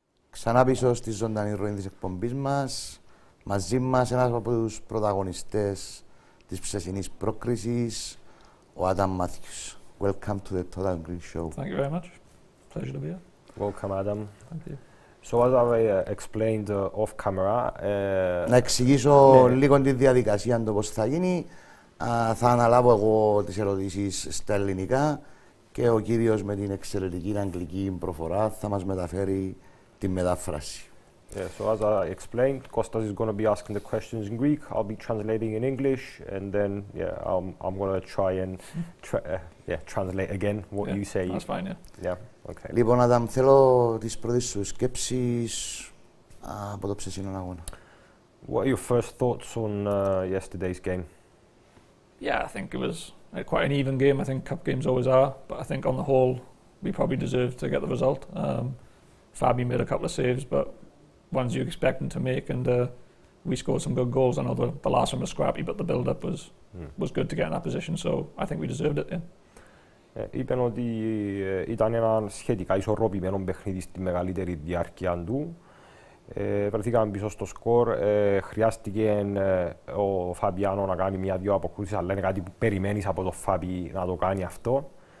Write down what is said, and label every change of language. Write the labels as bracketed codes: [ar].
[el] Ξανά πίσω στη ζωντανή ροή της εκπομπής μας, μαζί μας ένας από τους πρωταγωνιστές της ψεσινής πρόκρισης, ο Άνταμ Μάθιους. [en] Welcome to the Total Green Show. Thank you very much. Pleasure to be here. Welcome, Adam. Thank you. So as I explained off camera... [el] Να εξηγήσω λίγο τη διαδικασία, το πώς θα γίνει. Θα αναλάβω εγώ τις ερωτήσεις στα ελληνικά και ο κύριος με την εξαιρετική αγγλική προφορά θα μας μεταφέρει τη μετάφραση. [en] Yeah, so as I explained, Kostas is going to be asking the questions in Greek, I'll be translating in English, and then I'm going to try and translate again what you say. That's fine, yeah. Yeah, okay. [el] Λοιπόν, Άνταμ, θέλω τις πρώτες σου σκέψεις από το ψεσινό αγώνα. [en] What are your first thoughts on yesterday's game? Yeah, I think it was quite an even game. I think cup games always are, but I think on the whole, we probably deserved to get the result. Fabi made a couple of saves, but ones you expect him to make, and we scored some good goals. I know the last one was scrappy, but the build-up was good to get in that position, so I think we deserved it, yeah. [el] Είπαν ότι ήταν ένα σχετικά ισορροπημένο παιχνίδι στη μεγαλύτερη διάρκεια του. Βρεθήκαμε πίσω στο σκορ. Χρειάστηκε ο Φαμπιάνο να κάνει μια-δυο αποκρούσεις, αλλά είναι κάτι που περιμένεις από τον Φάμπι να το κάνει αυτό.